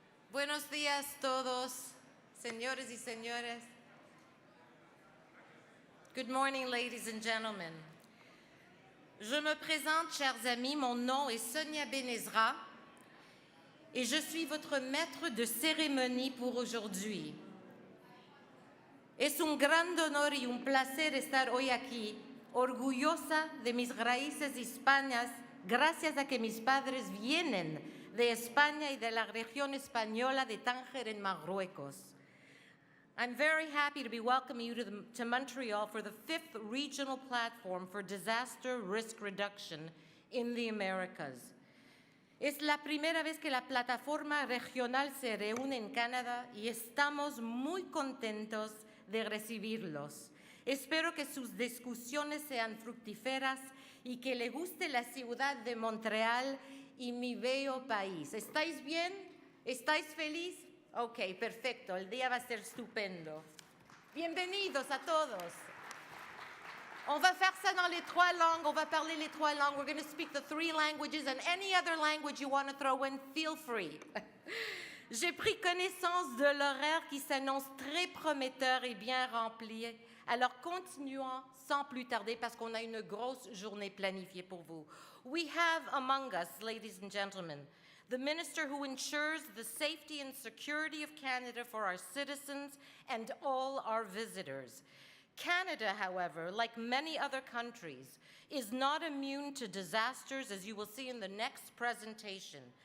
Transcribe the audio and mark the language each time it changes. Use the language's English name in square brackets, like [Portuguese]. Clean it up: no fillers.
[Spanish] Buenos días todos, señores y señoras. [English] Good morning, ladies and gentlemen. [French] Je me présente, chers amis, mon nom est Sonia Benezra et je suis votre maître de cérémonie pour aujourd'hui. [Spanish] Es un gran honor y un placer estar hoy aquí, orgullosa de mis raíces hispanas, gracias a que mis padres vienen de España y de la región española de Tánger en Marruecos. [English] I'm very happy to be welcoming you to Montreal for the 5th Regional Platform for Disaster Risk Reduction in the Americas. [Spanish] Es la primera vez que la plataforma regional se reúne en Canadá y estamos muy contentos de recibirlos. Espero que sus discusiones sean fructíferas y que le guste la ciudad de Montreal y mi bello país. ¿Estáis bien? ¿Estáis feliz? Ok, perfecto. El día va a ser estupendo. Bienvenidos a todos. [French] On va faire ça dans les 3 langues. On va parler les 3 langues. [English] We're going to speak the 3 languages, and any other language you want to throw in, feel free. [French] J'ai pris connaissance de l'horaire qui s'annonce très prometteur et bien rempli. Alors continuons sans plus tarder parce qu'on a une grosse journée planifiée pour vous. [English] We have among us, ladies and gentlemen, the minister who ensures the safety and security of Canada for our citizens and all our visitors. Canada, however, like many other countries, is not immune to disasters, as you will see in the next presentation.